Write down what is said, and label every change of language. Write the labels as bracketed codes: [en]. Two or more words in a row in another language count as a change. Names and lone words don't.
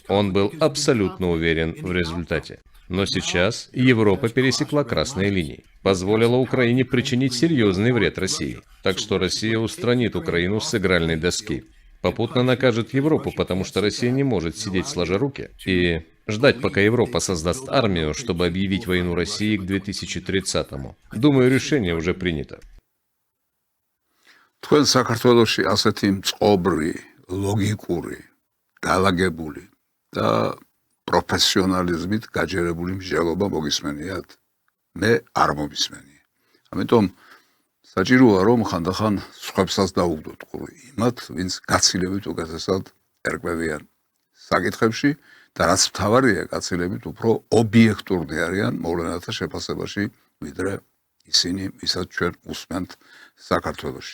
[ru] Он был абсолютно уверен в результате. Но сейчас Европа пересекла красные линии, позволила Украине причинить серьезный вред России. Так что Россия устранит Украину с игральной доски. Попутно накажет Европу, потому что Россия не может сидеть сложа руки и ждать, пока Европа создаст армию, чтобы объявить войну России к 2030-му. Думаю, решение уже принято. [ka] თქვენ საქართველოში ასეთი მწყობრი, ლოგიკური, დაალაგებული და პროფესიონალიზმით გაჯერებული მსჯელობა მოგისმენიათ? მე არ მომისმენია. ამიტომ საჭიროა რომ ხანდახან სხვებსაც დაუგდოთ ყური იმათ, ვინც გაცილებით უკეთესად ერკვევიან საკითხებში და რაც მთავარია, გაცილებით უფრო ობიექტურნი არიან მოვლენათა შეფასებაში, ვიდრე ისინი, ვისაც ჩვენ უსმენთ საქართველოში.